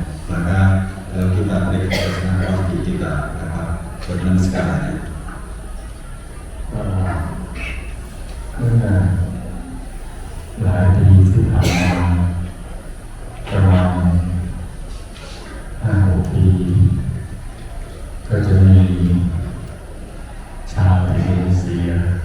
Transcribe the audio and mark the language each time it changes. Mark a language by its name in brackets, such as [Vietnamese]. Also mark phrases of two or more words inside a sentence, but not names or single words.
[Indonesian] Maka kalau kita beri kesenangan waktu kita dapat bernamaskar. [Thai] เมื่อหลายปีที่ผ่านมาประมาณ 5-6 ปีก็จะมีชาวอินโดนีเซีย